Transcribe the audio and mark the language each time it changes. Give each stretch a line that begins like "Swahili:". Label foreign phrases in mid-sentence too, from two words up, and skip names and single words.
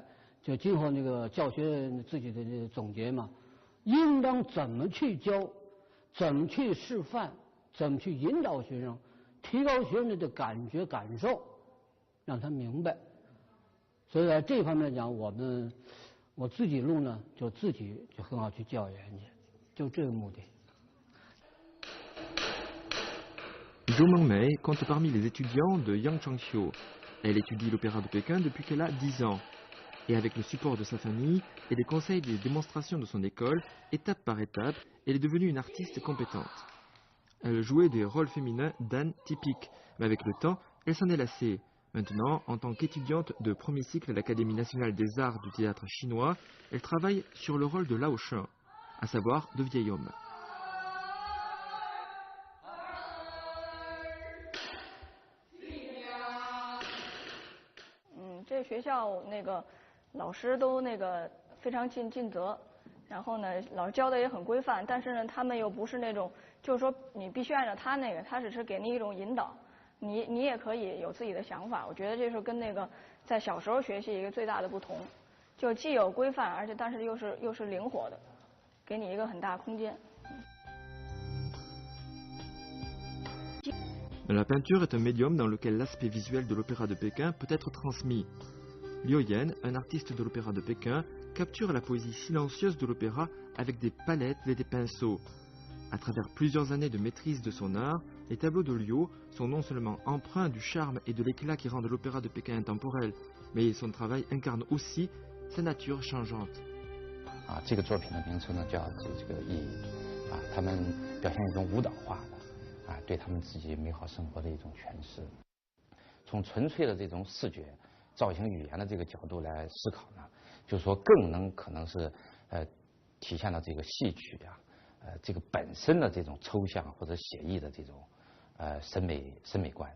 Chinese: 就今后那个教学自己的这个总结嘛，应当怎么去教，怎么去示范，怎么去引导学生，提高学生的感觉感受，让他明白。所以在这方面讲，我自己录呢，就自己就很好去教研去，就这个目的。
French: Zhou Mengmei compte parmi les étudiants de Yang Changxiu. Elle étudie l'opéra de Pékin depuis qu'elle a 10 ans. Et avec le support de sa famille et les conseils des démonstrations de son école, étape par étape, elle est devenue une artiste compétente. Elle jouait des rôles féminins d'âne typiques, mais avec le temps, elle s'en est lassée. Maintenant, en tant qu'étudiante de premier cycle à l'Académie nationale des arts du théâtre chinois, elle travaille sur le rôle de Lao Shen, à savoir de vieil homme.
Chinese: 这学校那个老师都非常尽责，然后呢，老师教的也很规范，但是呢，他们又不是那种，就是说你必须按照他那个，他只是给你一种引导，你也可以有自己的想法。我觉得这是跟在小时候学习一个最大的不同，就既有规范，而且但是又是灵活的，给你一个很大空间。
French: La peinture est un médium dans lequel l'aspect visuel de l'opéra de Pékin peut être transmis. Liu Yan, un artiste de l'opéra de Pékin, capture la poésie silencieuse de l'opéra avec des palettes et des pinceaux. À travers plusieurs années de maîtrise de son art, les tableaux de Liu sont non seulement empreints du charme et de l'éclat qui rendent l'opéra de Pékin intemporel, mais son travail incarne aussi sa nature changeante.
Chinese: 这个作品的名称呢叫这个意义他们表现一种舞蹈化的对他们自己美好生活的一种诠释。从纯粹的这种视觉造型语言的这个角度来思考呢，就是说更能可能是体现了这个戏曲这个本身的这种抽象或者写意的这种审美观。